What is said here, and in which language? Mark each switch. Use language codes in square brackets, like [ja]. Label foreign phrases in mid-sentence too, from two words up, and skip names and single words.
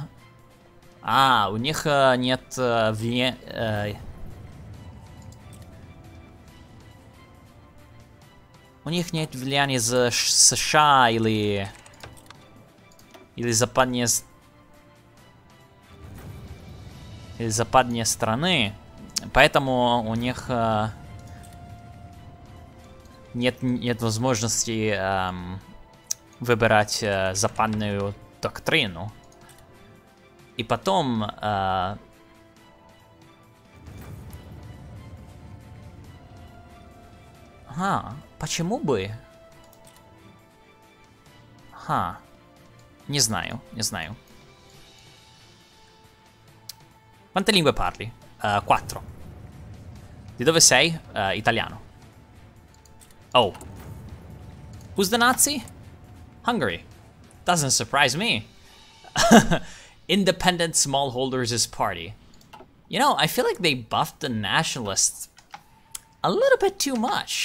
[ru] у них нет у них нет влияния за США или западнее страны, поэтому у них нет возможности выбирать западную доктрину. И потом почему бы? Не знаю. [it] Quante lingue parli? 4. Di dove sei? Italiano. Oh. [en] Who's the Nazi? Hungary. Doesn't surprise me. Independent Smallholders' Party. You know, I feel like they buffed the nationalists a little bit too much.